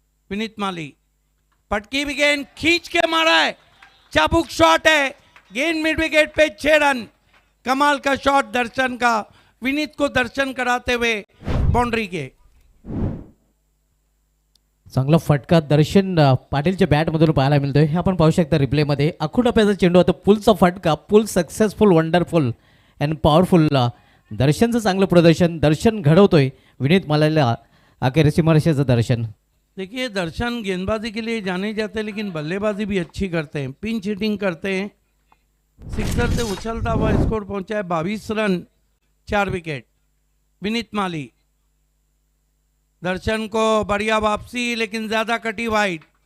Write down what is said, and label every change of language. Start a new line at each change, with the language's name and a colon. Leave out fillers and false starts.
Hindi: विनीत माली पटकी भी गेंद खींच के मारा है, चाबुक शॉट है, गेंद मिड विकेट पे 6 रन। कमाल का शॉट दर्शन का, विनीत को दर्शन कराते हुए बाउंड्री के।
Marathi: चांगला फटका दर्शन पाटीलच्या बॅटमधून पाहायला मिळतोय। हे आपण पाहू शकता रिप्लेमध्ये। आखूड टप्प्याचा चेंडू होता, पुलचा फटका,
English: Pull successful, wonderful and powerful.
Marathi: दर्शनचं चांगलं प्रदर्शन, दर्शन घडवतोय विनीत मालाला अखेर सीमारेषेचं दर्शन।
Hindi: देखिए दर्शन गेंदबाजी के लिए जाने जाते हैं, लेकिन बल्लेबाजी भी अच्छी करते हैं, पिंच हिटिंग करते हैं। सिक्सर से उछलता हुआ स्कोर पहुंचा है 22 रन 4 विकेट। विनीत माली दर्शन को बढ़िया वापसी, लेकिन ज़्यादा कटी वाइड।